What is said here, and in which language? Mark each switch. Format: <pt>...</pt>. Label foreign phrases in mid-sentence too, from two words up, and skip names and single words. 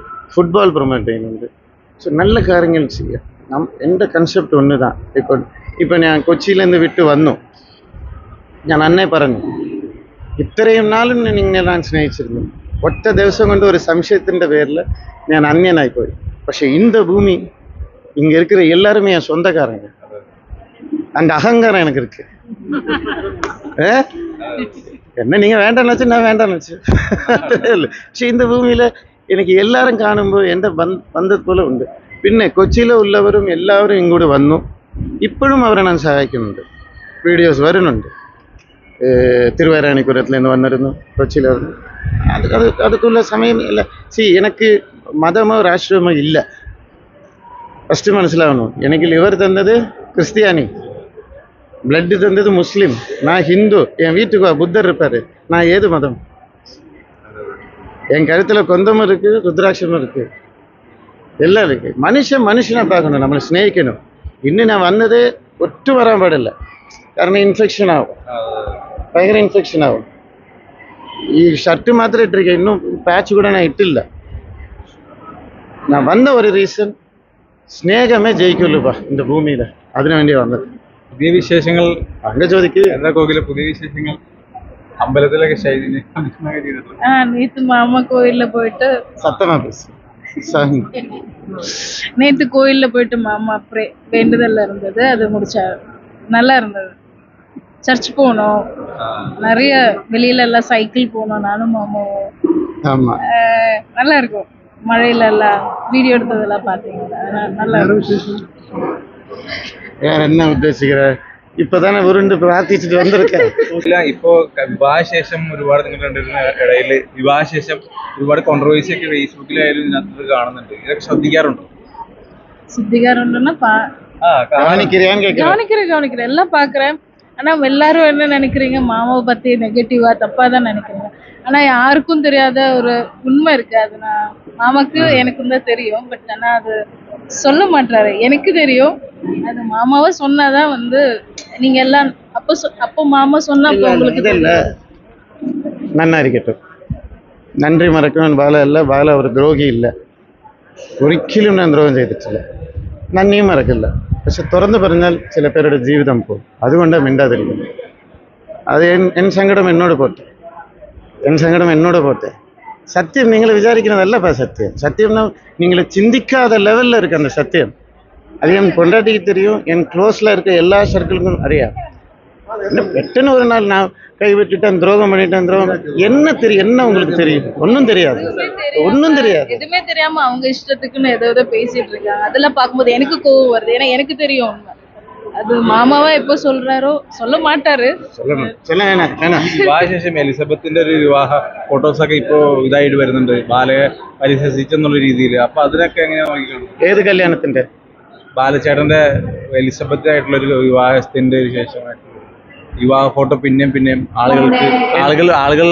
<ml>ഫുട്ബോൾ പ്രൊമോട്ട് ചെയ്യുന്നുണ്ട്. സോ നല്ല കാര്യങ്ങൾ ചെയ്യാം. എൻ്റെ കൺസെപ്റ്റ് ഒന്ന് താ. ഇപ്പം ഞാൻ കൊച്ചിയിൽ നിന്ന് വിട്ട് വന്നു. ഞാൻ അന്നേ പറഞ്ഞു, ഇത്രയും നാളും നിങ്ങളെ ഞാൻ സ്നേഹിച്ചിരുന്നു. ഒറ്റ ദിവസം കൊണ്ട് ഒരു സംശയത്തിൻ്റെ പേരിൽ ഞാൻ അന്യനായിപ്പോയി.</ml> <ta>പക്ഷെ இந்த பூமி இங்கே இருக்கிற எல்லாருமே என் சொந்தக்காரங்க. அந்த அகங்காரம் எனக்கு இருக்கு. என்ன நீங்கள் வேண்டாம்னு வச்சு நான் வேண்டாம்னு வச்சு இல்லை.</ta> <ml>പക്ഷെ</ml> <ta>இந்த பூமியில்</ta> <ml>എനിക്ക് എല്ലാവരും കാണുമ്പോൾ എൻ്റെ ബന്ധത് പോലെ ഉണ്ട്. പിന്നെ കൊച്ചിയിൽ ഉള്ളവരും എല്ലാവരും ഇങ്ങോട്ട് വന്നു. ഇപ്പോഴും അവരെ ഞാൻ സഹായിക്കുന്നുണ്ട്. വീഡിയോസ് വരുന്നുണ്ട്. തിരുവരാണിക്കുരത്തിൽ നിന്ന് വന്നിരുന്നു, കൊച്ചിയിൽ വന്നു. അതുക്കുള്ള സമയം ഇല്ല. എനിക്ക് മതമോ രാഷ്ട്രീയമോ ഇല്ല. ഫസ്റ്റ് മനസ്സിലാവണോ? എനിക്ക് ലിവർ തന്നത് ക്രിസ്ത്യാനി, ബ്ലഡ് തന്നത് മുസ്ലിം,</ml> <ta>நான் ஹிந்து. என் வீட்டுக்கு புத்தர் இருப்பார். நான் ஏது மதம்? என் கழுத்தில் கொந்தமும் இருக்குது, ருத்ராட்சமும் இருக்குது, எல்லாம் இருக்குது. மனுஷனை பார்க்கணும், நம்மளை</ta> <ml>സ്നേഹിക്കണം. ഇന്ന് ഞാൻ വന്നത് ഒട്ടും വരാൻ പാടില്ല. കാരണം ഇൻഫെക്ഷൻ ആവും, ഭയങ്കര ഇൻഫെക്ഷൻ ആവും. ഈ ഷർട്ട് മാത്രമേ ഇട്ടിരിക്കുക, ഇന്നും പാച്ച് കൂടെ ഞാൻ ഇട്ടില്ല. ഞാൻ വന്ന ഒരു റീസൺ, സ്നേഹമേ ജയിക്കുള്ളൂപ്പാ இந்த ഭൂമിയിൽ. അതിനു വേണ്ടി വന്നത്. പുതിയ വിശേഷങ്ങൾ അങ്ങനെ ചോദിക്കുക. എന്താ കോകിലെ പുതിയ വിശേഷങ്ങൾ? അമ്പലത്തിലൊക്കെ</ml> <ta>நேத்து மாமா கோயில்ல போயிட்டு சத்தமா பேசு. நேத்து கோயில்ல போயிட்டு மாமா வேண்டுதல்ல இருந்தது, அது முடிச்சா நல்லா இருந்தது. சர்ச் போனோம், நிறைய வெளியில எல்லாம் சைக்கிள் போனோம், நானும் மாமாவும். ஆமா, நல்லா இருக்கும். மழையில எல்லாம் வீடியோ எடுத்ததெல்லாம் பாத்தீங்கன்னா நல்லா இருக்கும். வேற என்ன உദ്ദേശിக்கிற?</ta> <ml>ഇപ്പതാനെ ഉരുണ്ട് പ്രാർത്ഥിച്ചിട്ട് വന്നിരിക്കാൻ. ഇപ്പോ വിവാഹശേഷം ഒരുപാട് നിങ്ങൾ രണ്ടുപേരുടെ ഇടയിൽ വിവാഹശേഷം ഒരുപാട് കോൺട്രവേഴ്സി ഒക്കെ ഫേസ്ബുക്കിലായാലും ഇതിനകത്ത് കാണുന്നുണ്ട്. ഇതൊക്കെ ശ്രദ്ധിക്കാറുണ്ടോ?</ml> <ta>கவனிக்கிறேன், எல்லாம் பாக்குறேன். ஆனா எல்லாரும் என்ன நினைக்கிறீங்க, மாமாவை பத்தி நெகட்டிவா தப்பா தான் நினைக்கிறீங்க. ஆனா யாருக்கும் தெரியாத ஒரு உண்மை இருக்கு. அது நான் மாமாக்கு எனக்கும் தான் தெரியும். பட் ஆனா அது சொல்ல மாட்டாரு. எனக்கு தெரியும். அது மாமாவை சொன்னாதான் நீங்க எல்லாம் அப்போ மாமா சொன்னா உங்களுக்கு</ta> <ml>നന്നായിരിക്കട്ടെ. നന്ദി മറക്കാൻ ബാലയല്ല. ബാല ഒരു ദ്രോഹിയില്ല. ഒരിക്കലും ഞാൻ ദ്രോഹം ചെയ്തിട്ടില്ല. നന്ദിയും മറക്കില്ല. പക്ഷെ തുറന്നു പറഞ്ഞാൽ ചില പേരുടെ ജീവിതം പോകും. അതുകൊണ്ടാണ് മിണ്ടാതിരിക്കുന്നത്. അത് എൻ സങ്കടം എന്നോട് പോട്ടെ. സത്യം നിങ്ങൾ വിചാരിക്കുന്നതല്ലപ്പാ സത്യം. സത്യം നിങ്ങൾ ചിന്തിക്കാத ലെവലിൽ</ml> <ta>இருக்கு அந்த சத்தியம். அது என் பொண்டாட்டிக்கு தெரியும், என் க்ளோஸில் இருக்க எல்லா சர்க்கிளுக்கும் அறியாம். பெட்டுன்னு ஒரு நாள் நான் கைவிட்டுட்டேன், துரோகம் பண்ணிட்டேன், என்ன தெரியும்? என்ன உங்களுக்கு தெரியும்? ஒன்றும் தெரியாது. எதுவுமே தெரியாம அவங்க இஷ்டத்துக்குன்னு ஏதோ பேசிட்டு இருக்காங்க. அதெல்லாம் பார்க்கும்போது எனக்கு கோவம் வருது. ஏன்னா எனக்கு தெரியும் உண்மை. அது மாமாவா எப்போ சொல்றாரோ சொல்ல மாட்டாரு.</ta> <ml>വിവാഹശേഷം എലിസബത്തിന്റെ ഒരു വിവാഹ ഫോട്ടോസ് ഒക്കെ ഇപ്പോ ഇതായിട്ട് വരുന്നുണ്ട്, ബാലയെ പരിഹസിച്ചെന്നുള്ള രീതിയിൽ. അപ്പൊ അതിനൊക്കെ എങ്ങനെയാ നോക്കിക്കാണും? ഏത് കല്യാണത്തിന്റെ? ബാലചേട്ടന്റെ എലിസബത്ത് ആയിട്ടുള്ള ഒരു വിവാഹത്തിന്റെ ശേഷമായിട്ട് വിവാഹ ഫോട്ടോ പിന്നെയും ആളുകൾ</ml>